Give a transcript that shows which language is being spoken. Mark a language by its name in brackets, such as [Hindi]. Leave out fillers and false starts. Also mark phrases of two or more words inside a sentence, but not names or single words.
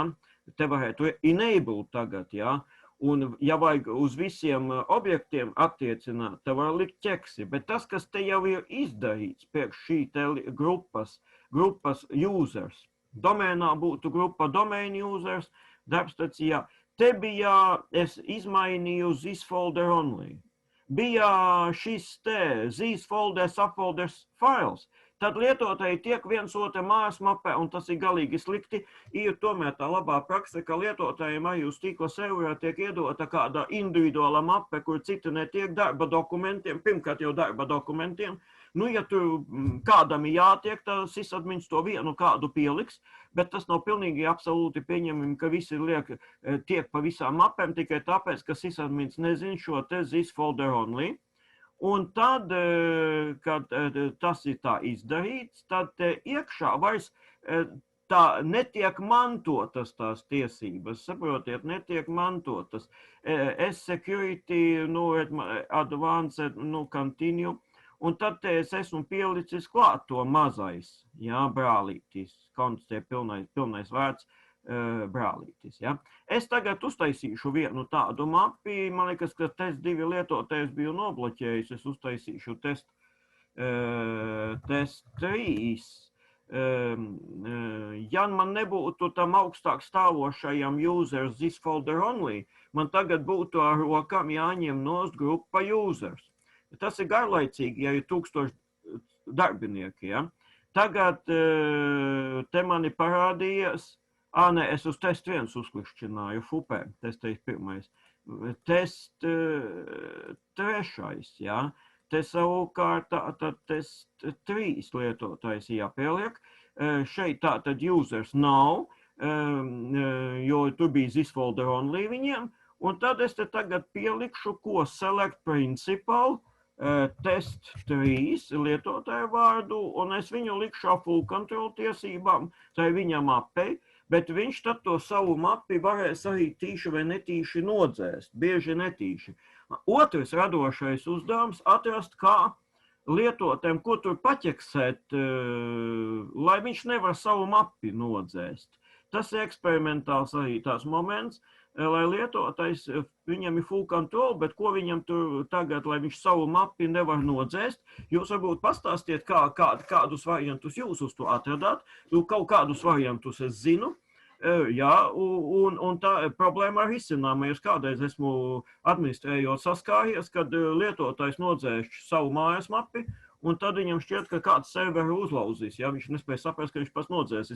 [Latvian] Te varētu enable tagad, jā. Un ja vajag uz visiem objektiem attiecināt, te var likt ķeksi, bet tas, kas te jau ir izdarīts priekš šī te grupas users, domēnā būtu grupa [English] domain users, [Latvian] darbstacijā, te bija, es izmainīju [English] this folder only. [Latvian] Bija šis te, [English] these folders, subfolders files. [Latvian] Tad lietotāji tiek viens otru mājas mapē, un tas ir galīgi slikti. Ir tomēr tā labā prakse, ka lietotājiem arī uz tīkla serverā tiek iedota kāda individuāla mape, kur citi netiek darba dokumentiem, pirmkārt jau darba dokumentiem. Nu, ja tur kādam ir jātiek, tad sysadmins to vienu kādu pieliks, bet tas nav pilnīgi absolūti pieņemami, ka visi tiek pa visām mapēm tikai tāpēc, ka sysadmins nezin šo te [English] this folder only. [Latvian] Un tad, kad tas ir tā izdarīts, tad iekšā vairs tā netiek mantotas tās tiesības, saprotiet, netiek mantotas. [English] S-security, advanced, continue. [Latvian] Un tad es esmu pielicis klāt to mazais, jā, brālītis, konts tie pilnais vārds, brālītis, jā. Es tagad uztaisīšu vienu tādu mapi, man liekas, ka test 2 lietotājs biju nobloķējis, es uztaisīšu test 3. Ja man nebūtu tam augstāk stāvošajam [English] users this folder only, [Latvian] man tagad būtu ar rokām jāņem nost grupa users. Tas ir garlaicīgi, ja ir 1000 darbinieki, ja. Tagad te mani parādījies, es uz test 1 uzklikšķināju, fupē, test 1. Test 3, ja. Te savukārt tātad test 3 lietotājs jāpieliek. Šeit tātad users nav, jo tur bija [English] this folder only [Latvian] viņiem. Un tad es te tagad pielikšu, ko [English] select principal, [Latvian] test 3 lietotāju vārdu, un es viņu likšu [English] full control [Latvian] tiesībām, tai viņa mapei, bet viņš tad to savu mapi varēs arī tīši vai netīši nodzēst, bieži netīši. Otrs radošais uzdevums atrast, kā lietotēm, ko tur paķeksēt, lai viņš nevar savu mapi nodzēst. Tas ir eksperimentāls arī tās moments, lai lietotājs, viņam ir [English] full control, [Latvian] bet ko viņam tur tagad, lai viņš savu mapi nevar nodzēst, jūs varbūt pastāstiet, kādus variantus jūs uz to atradāt, kaut kādus variantus es zinu, jā, un tā problēma ar izcinājumu, es kādreiz esmu administrējot saskāries, kad lietotājs nodzēš savu mājas mapi, un tad viņam šķiet, ka kāds serveri uzlauzīs, ja viņš nespēja saprast, ka viņš pats nodzēsīs.